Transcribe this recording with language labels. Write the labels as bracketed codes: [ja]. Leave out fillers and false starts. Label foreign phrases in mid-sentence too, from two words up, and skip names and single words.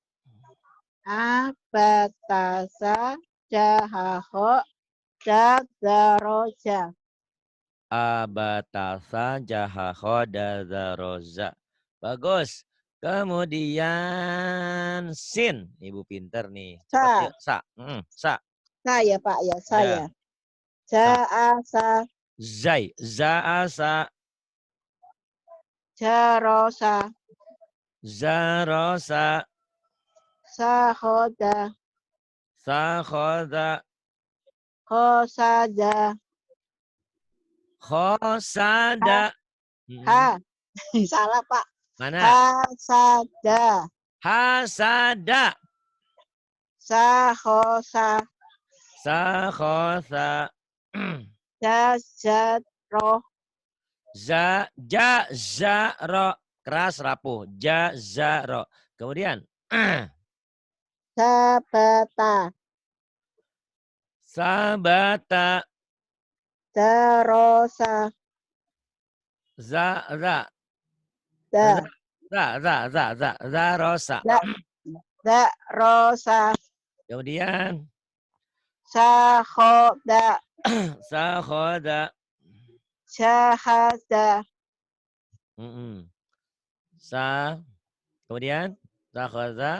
[id] Abatasa. Jahakho. Jadaroja. Abatasa jahakho dazaroza. Bagus. Kemudian sin. Ibu pinter nih. Cepat Sa. yuk. Sa. Sa. Saya Pak ya, saya. Ya. Sa. Ja'asa. Zai. Za'asa. Jarosa. Zarosa. Sahoda. Sakhoda. Khosada. Khosada. Ha. Salah Pak. Mana? Hasada. Hasada. Sahosa. Sakhosa. Jazaro. Jazaro. Keras rapuh. Jazaro. Kemudian. Sabata. Sabata. Darosa. Za. Da. Zarosa. Da. Darosa. Kemudian. Sahoda. Sakhoda. Syahada. Kemudian. Sakhoda.